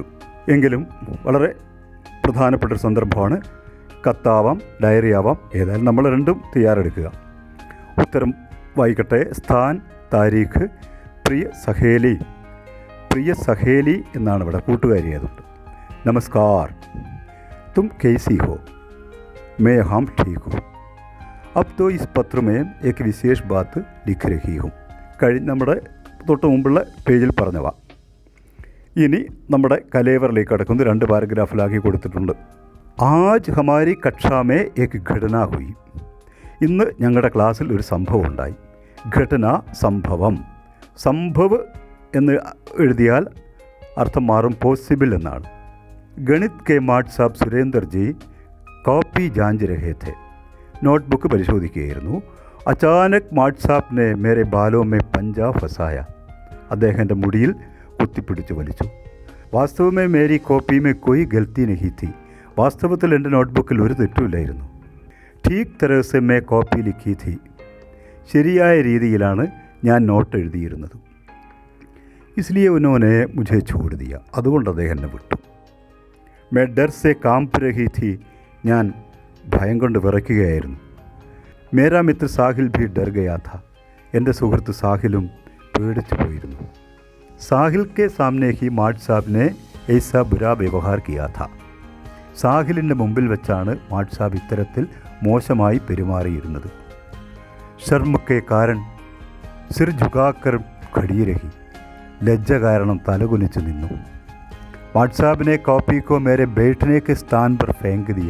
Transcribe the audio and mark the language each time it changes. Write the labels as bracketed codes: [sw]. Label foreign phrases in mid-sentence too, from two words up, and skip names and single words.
[ml] എങ്കിലും വളരെ പ്രധാനപ്പെട്ടൊരു സന്ദർഭമാണ്. കത്താവാം, ഡയറി ആവാം, ഏതായാലും നമ്മൾ രണ്ടും തയ്യാറെടുക്കുക. ഉത്തരം വായിക്കട്ടെ. [hi] स्थान, तारीख, प्रिय सहेली. प्रिय सहेली [ml] എന്നാണ് ഇവിടെ, കൂട്ടുകാരി ആയതുകൊണ്ട്. [hi] नमस्कार, तुम कैसी हो? मैं हम ठीक हूँ. अब तो इस पत्र में एक विशेष बात लिख रही हूँ. [ml] നമ്മുടെ തൊട്ട് മുമ്പുള്ള പേജിൽ പറഞ്ഞവ ഇനി നമ്മുടെ കലേവറിലേക്ക് കടക്കുന്ന 2 പാരഗ്രാഫിലാക്കി കൊടുത്തിട്ടുണ്ട്. [hi] आज हमारी कक्षा में एक घटना हुई. [ml] ഇന്ന് ഞങ്ങളുടെ ക്ലാസ്സിൽ ഒരു സംഭവം ഉണ്ടായി. ഘടന, സംഭവം. സംഭവ് എന്ന് എഴുതിയാൽ അർത്ഥം മാറും പോസിബിൾ എന്നാണ്. [hi] गणित के माट साब सुरेंदर जी कॉपी जांच रहे थे. [ml] നോട്ട്ബുക്ക് പരിശോധിക്കുകയായിരുന്നു. [hi] अचानक माट साब ने मेरे बालों में पंजा फँसाया. [ml] അദ്ദേഹം എൻ്റെ മുടിയിൽ കുത്തിപ്പിടിച്ച് വലിച്ചു. [hi] वास्तव में मेरी कॉपी में कोई गलती नहीं थी. [ml] വാസ്തവത്തിൽ എൻ്റെ നോട്ട്ബുക്കിൽ ഒരു തെറ്റുമില്ലായിരുന്നു. [hi] ठीक तरह से मैं कॉपी लिखी थी. [ml] ശരിയായ രീതിയിലാണ് ഞാൻ നോട്ട് എഴുതിയിരുന്നത്. [hi] इसलिए उन्होंने मुझे छोड़ दिया. [ml] അതുകൊണ്ട് അദ്ദേഹം എന്നെ വിട്ടു. [hi] मैं डर से कांप रही थी. [ml] ഞാൻ ഭയം കൊണ്ട് വിറയ്ക്കുകയായിരുന്നു. [hi] मेरा मित्र साहिल भी डर गया था. [ml] എൻ്റെ സുഹൃത്ത് സാഹിലും പേടിച്ചു പോയിരുന്നു. [hi] साहिल के सामने ही माट साहब ने ऐसा बुरा व्यवहार किया था. [ml] സാഹിലിൻ്റെ മുമ്പിൽ വെച്ചാണ് മാട്ട് സാബ് ഇത്തരത്തിൽ മോശമായി പെരുമാറിയിരുന്നത്. [hi] शर्म के कारण सिर झुकाकर खड़ी रही. [ml] ലജ്ജ കാരണം തലകുനിച്ചു നിന്നു. [hi] माट साब ने कॉपी को मेरे बैठने के स्थान पर फेंक दिया.